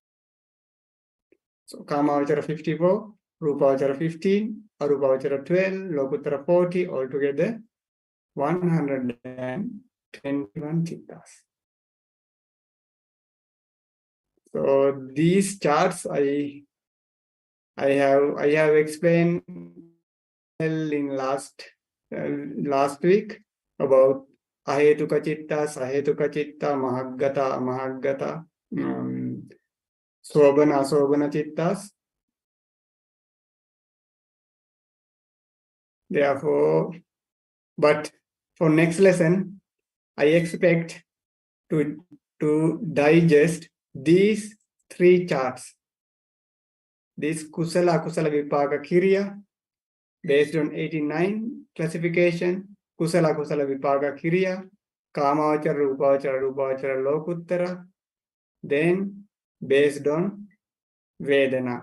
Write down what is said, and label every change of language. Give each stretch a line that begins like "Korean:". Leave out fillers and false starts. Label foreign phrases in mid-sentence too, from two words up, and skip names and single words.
Pali: So Kamavachara 54, Rupavachara 15, Arupavachara 12, Lokuttara 40,
English: altogether 121 Chittas. So these charts I have explained in last week about
Pali: Ahetuka Chitta, Sahetuka Chitta, Mahaggata, Amahaggata, Sobana, Asobana Chittas.
English: Therefore, but for next lesson, I expect to digest these 3 charts.
Pali: This Kusala Akusala Vipaka Kiriya,
English: based on 89 classification,
Pali: Kusala Kusala Vipaka Kiriya, Kamavachara, Rupavachara, Lokuttara,
English: then based on Vedana.